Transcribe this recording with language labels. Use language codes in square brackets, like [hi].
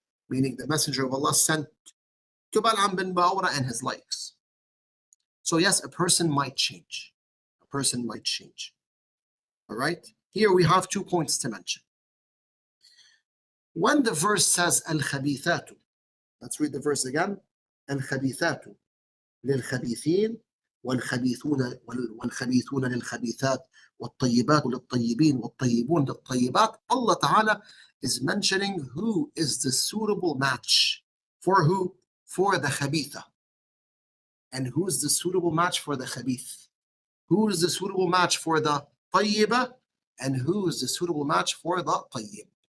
[en] Meaning the messenger of Allah sent to Bal'am bin Ba'ura and his likes. So yes, a person might change. A person might change. All right? Here we have 2 points to mention. When the verse says al-khabithatu, let's read the verse again. [ar] al-khabithatu lil-khabithin والخبيثون للخبيثات والطيبات للطيبين والطيبون للطيبات. [en] Allah Ta'ala is mentioning who is the suitable match for who? For the khabitha. And who's the suitable match for the khabith? Who is the suitable match for the tayyiba? And who is the suitable match for the tayyib?